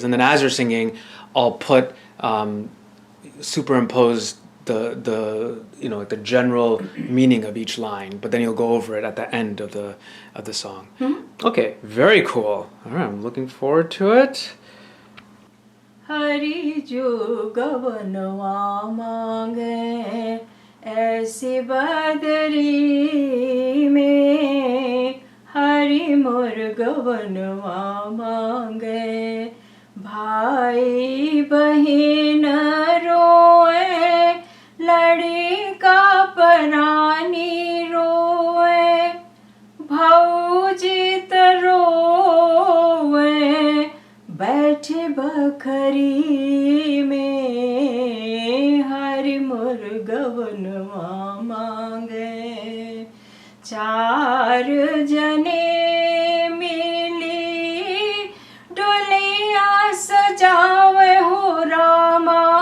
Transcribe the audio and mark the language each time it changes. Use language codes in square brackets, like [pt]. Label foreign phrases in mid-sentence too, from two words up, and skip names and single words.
[en] And then as you're singing, I'll put superimpose the general meaning of each line, but then you'll go over it at the end of the song. Okay, very cool. All right, I'm looking forward to it. [bho] हरि जो गवनवा मांगे ऐसी बदरी में हरि मोर गवनवा मांगे भाई बहिन रोए लड़का परानी रोए भौजित roe बैठे बखरी में हरि मोर गवनवा मांगे चार जने मिली डोलिया सजावे हो रामा